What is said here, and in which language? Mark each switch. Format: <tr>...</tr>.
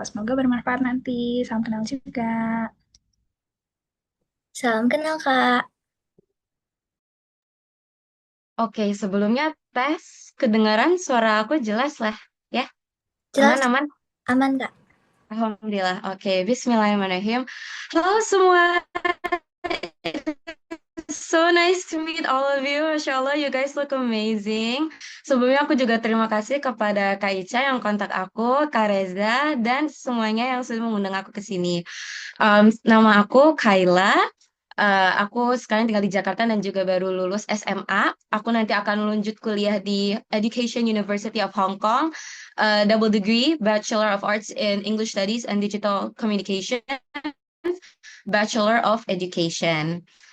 <id>Semoga bermanfaat nanti. Salam kenal juga. Salam kenal Kak. Oke, sebelumnya tes kedengaran suara aku jelas lah, ya? Jelas Aman-aman? aman Kak? Alhamdulillah. Oke, Bismillahirrahmanirrahim. Halo semua,</id> <en>so nice to meet all of you. Masya Allah, you guys look amazing.</en> <id>Sebelumnya aku juga terima kasih kepada Kak Ica yang kontak aku, Kak Reza, dan semuanya yang sudah mengundang aku ke sini. Nama aku Kaila. Aku sekarang tinggal di Jakarta dan juga baru lulus SMA. Aku nanti akan lanjut kuliah di Education University of Hong Kong, double degree, Bachelor of Arts in English Studies and Digital Communication, Bachelor of Education.</id>